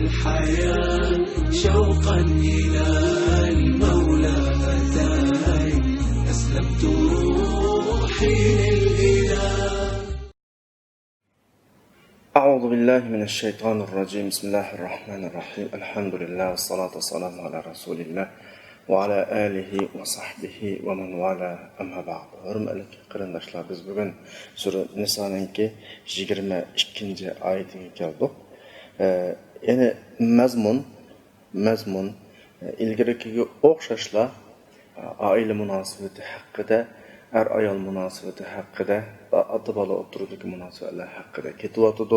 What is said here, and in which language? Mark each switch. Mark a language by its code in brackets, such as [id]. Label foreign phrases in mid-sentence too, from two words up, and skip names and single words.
[ar] الحياة شوقا إلى المولى أتاي أسلمت روحي للإله. أعوذ بالله من الشيطان الرجيم. بسم الله الرحمن الرحيم. الحمد لله والصلاة والسلام على رسول الله وعلى آله وصحبه ومن والاه. أما بعد. [uz] Hürmetli qarindoshlar, biz bugun Sura Niso'ningki 22 oyatiga keldik. Ya'ni mazmun ilgarikiga o'xshashlar oila munosabati haqida, ayol munosabati haqida va ota-bola o'rtasidagi munosabatlar haqida ketyotdi.